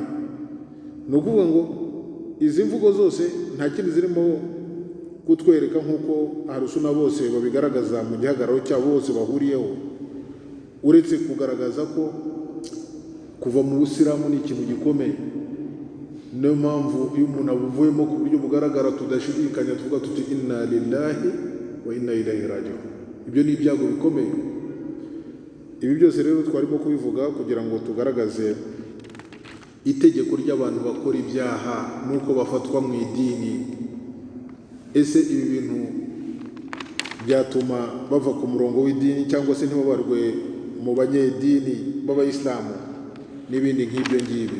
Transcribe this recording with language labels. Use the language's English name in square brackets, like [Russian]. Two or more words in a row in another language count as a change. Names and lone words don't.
[Kinyarwanda] Ni ukuvuga ngo izi mvugo zose nta kindi zirimo kutwereka nk'uko aharusuna bose babigaragaza mu gihagararo cyabo bose bahuriyeho, uretse kugaragaza ko kuva mu Busilamu ni ikintu gikomeye. Niyo mpamvu iyo umuntu abuvuyemo ku buryo bugaragara tudashidikanya tuvuga tuti [Arabic] إنا لله وإنا إليه راجعون. [Kinyarwanda] Ibyo ni ibyago bikomeye. Ibi byose rero twarimo kubivuga kugira ngo tugaragaze itegeko ry'abantu bakora ibyaha nuko bafatwa mu idini. Ese ibi bintu byatuma bava ku murongo w'idini cyangwa se ntibabarwe mu banyedini b'Abayisilamu n'ibindi nk'ibyo ngibyo.